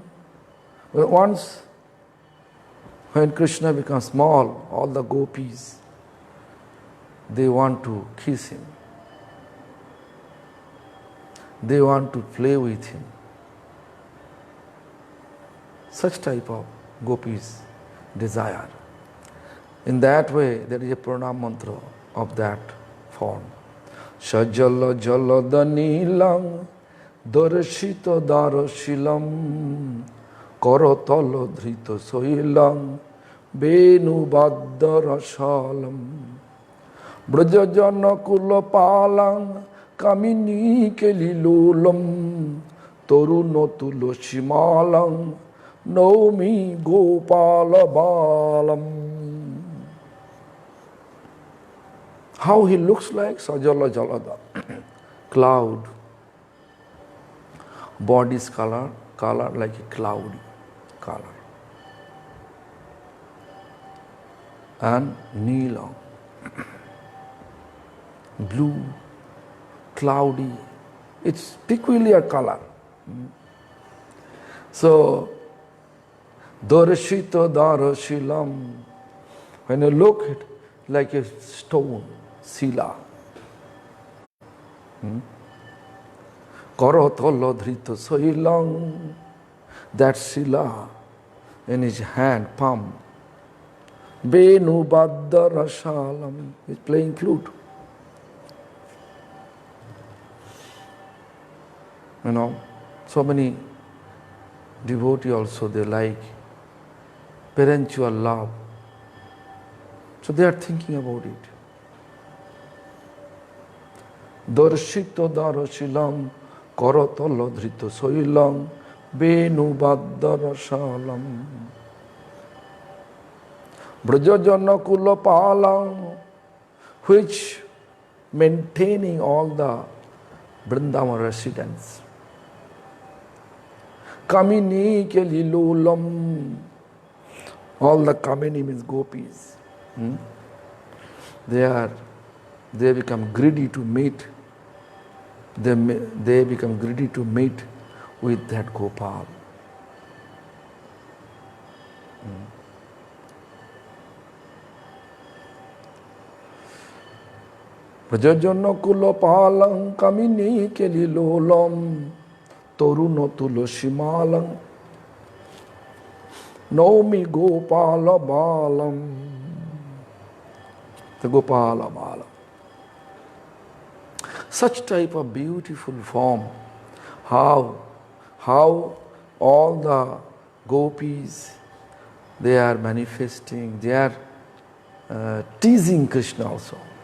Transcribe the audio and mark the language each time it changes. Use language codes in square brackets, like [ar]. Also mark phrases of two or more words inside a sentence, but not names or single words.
[en] Once when Krishna becomes small, all the gopis, they want to kiss him. They want to play with him. Such type of gopis desire. In that way, there is a pranam mantra of that form. [sa] सजल जलदनीलं दर्शित उदारलीलं करतल धृत शैलं वेणु नादैरसालं व्रजजन कुलपालं कामिनी केलिलोलं तरुण तुलसीमालं नौमि गोपाल बालम्. [en] How he looks like? [sa] सजल जलद. [en] Cloud. Body's color like a cloudy color. And Neelam. Blue, cloudy. It's peculiar color. So, [sa] दर्शित उदारलीलं. [en] When you look at it, like a stone, Sila. [sa] करतल धृत शैलं. [en] That Sila in his hand, palm. [sa] वेणु नादैरसालं. [en] He's playing flute. So many devotees also, they like parental love. So they are thinking about it. [sa] दर्शित उदारलीलं करतल धृत शैलं वेणु नादैरसालं व्रजजन कुलपालं, [en] which maintaining all the Vrindavan residents. [sa] कामिनी केलिलोलं, [en] all the Kamini means gopis. They become greedy to meet. They become greedy to meet with that Gopal. [sa] व्रजजन कुलपालं कामिनी केलिलोलं तरुण तुलसीमालं नौमि गोपाल बालम्. [en] The Gopala Bala. Such type of beautiful form, how all the gopis, they are manifesting, they are teasing Krishna also.